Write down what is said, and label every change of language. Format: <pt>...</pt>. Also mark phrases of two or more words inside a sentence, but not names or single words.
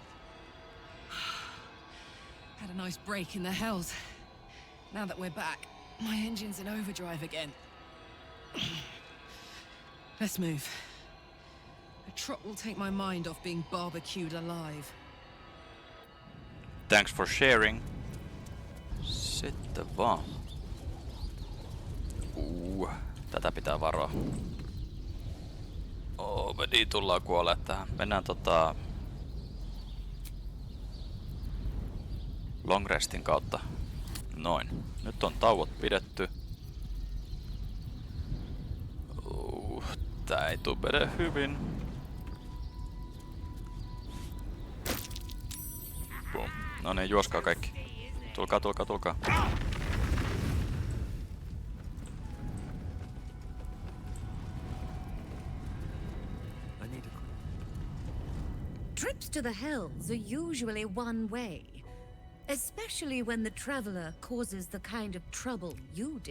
<en>Had a nice break in the hells. Now that we're back, my engine's in overdrive again. Let's move. A trot will take my mind off being barbecued alive. Thanks for sharing.</en> <fi>Sitten vaan. Tätä pitää varoa. Me niin tullaan kuolee tähän. Mennään</fi> <en>long restin</en> <fi>kautta. Noin. Nyt on tauot pidetty. Tää ei tuu mene hyvin. Boom. No niin, juoskaa kaikki. Tulkaa.</fi> <en>Trips to the hells are usually one way, especially when the traveler causes the kind of trouble you did.</en>